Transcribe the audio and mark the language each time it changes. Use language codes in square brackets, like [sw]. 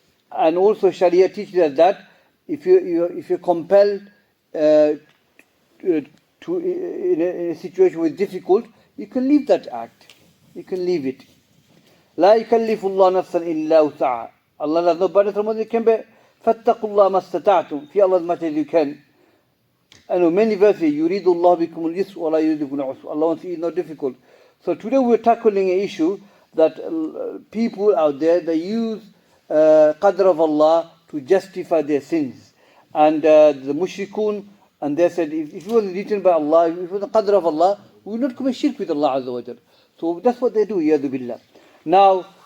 [en] And also Sharia teaches us that if you're compelled in a situation which is difficult, you can leave that act. You can leave it. [ar] لا يكلف الله نفسا إلا وسعها. [en] Allah does not burden someone that can bear. [ar] فاتقوا الله ما استطعتم. [en] Fear Allah as much as you can. I know many verses. [ar] يريد الله بكم اليسر ولا يريد بكم العسر. [en] Allah wants it not difficult. So today we're tackling an issue that people out there, they use qadr of Allah to justify their sins. And the mushrikun, and they said, if it wasn't written by Allah, if it was the qadr of Allah, we would not commit shirk with Allah Azza wa Jal. So that's what they do, yadu billah. Now,